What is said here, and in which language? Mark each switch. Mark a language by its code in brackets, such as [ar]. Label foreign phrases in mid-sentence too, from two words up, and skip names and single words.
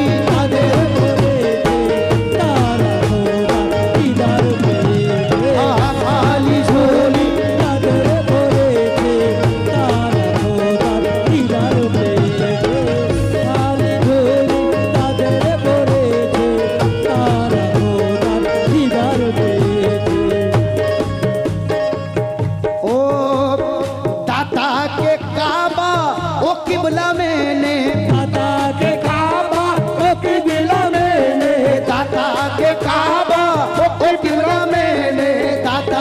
[bn] তাদের ভরেছে তারা খোদার দিদার পেয়েছে খালি ঝুলি তাদের ভরেছে তারা খোদার দিদার পেয়েছে খালি ঝুলি তাদের ভরেছে তারা খোদার দিদার পেয়েছে [hi] ओ दाता के काबा ओ किबला मैंने दाता के काबा ओ किबला मैंने दाता के काबा ओ किबला मैंने दाता